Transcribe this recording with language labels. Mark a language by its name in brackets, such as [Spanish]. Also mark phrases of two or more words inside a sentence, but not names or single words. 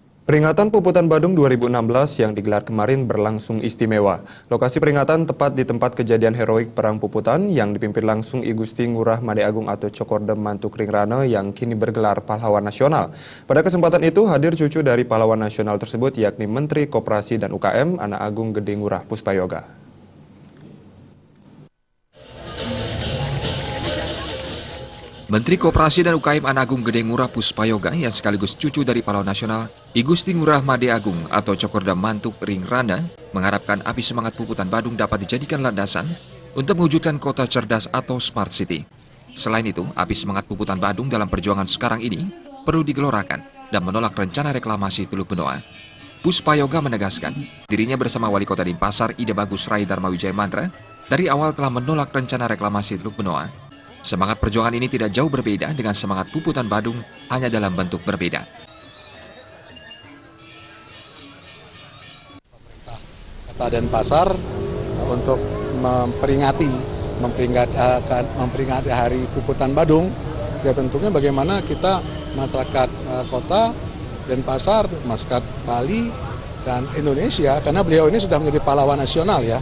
[Indonesian] Peringatan Puputan Badung 2016 yang digelar kemarin berlangsung istimewa. Lokasi peringatan tepat di tempat kejadian heroik Perang Puputan yang dipimpin langsung I Gusti Ngurah Made Agung atau Cokorde Mantuk Ringrana yang kini bergelar pahlawan nasional. Pada kesempatan itu hadir cucu dari pahlawan nasional tersebut yakni Menteri Koperasi dan UKM Anak Agung Gede Ngurah Puspayoga. Menteri Koperasi dan UKM Anak Agung Gede Ngurah Puspayoga yang sekaligus cucu dari pahlawan nasional I Gusti Ngurah Made Agung atau Cokorde Mantuk Ringrana mengharapkan api semangat Puputan Badung dapat dijadikan landasan untuk mewujudkan kota cerdas atau smart city. Selain itu, api semangat Puputan Badung dalam perjuangan sekarang ini perlu digelorakan dan menolak rencana reklamasi Teluk Benoa. Puspayoga menegaskan dirinya bersama Wali Kota Denpasar Ide Bagus Rai Dharma Wijaya Mantra dari awal telah menolak rencana reklamasi Teluk Benoa. Semangat perjuangan ini tidak jauh berbeda dengan semangat Puputan Badung, hanya dalam bentuk berbeda. Kota Denpasar untuk memperingati Hari Puputan Badung, ya tentunya bagaimana kita masyarakat kota Denpasar, masyarakat Bali dan Indonesia, karena beliau ini sudah menjadi pahlawan nasional ya.